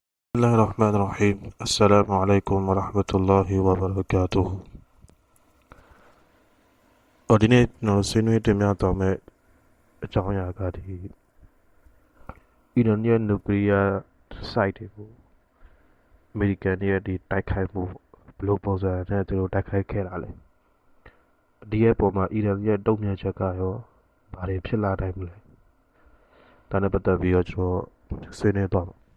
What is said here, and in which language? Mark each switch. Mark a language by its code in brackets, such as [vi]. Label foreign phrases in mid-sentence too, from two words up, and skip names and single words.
[ar] بسم الله الرحمن الرحيم السلام عليكم ورحمة الله وبركاته [my] ဒီနေ့ဆွေးနွေးတင်ပြသွားမယ့်အကြောင်းအရာကအီရန်ရဲ့နျူကလ িয়ার စိုက်တွေကိုအမေရိကန်ရဲ့တိုက်ခိုက်မှုဘယ်လိုပုံစံနဲ့သူတို့တိုက်ခိုက်ခဲ့တာလဲဒီရဲ့ပုံမှာအီရန်ရဲ့တုံ့ပြန်ချက်ကရောဘာတွေဖြစ်လာနိုင်မလဲဒါနဲ့ပတ်သက်ပြီးတော့ကျွန်တော်ဆွေးနွေးသွားမှာ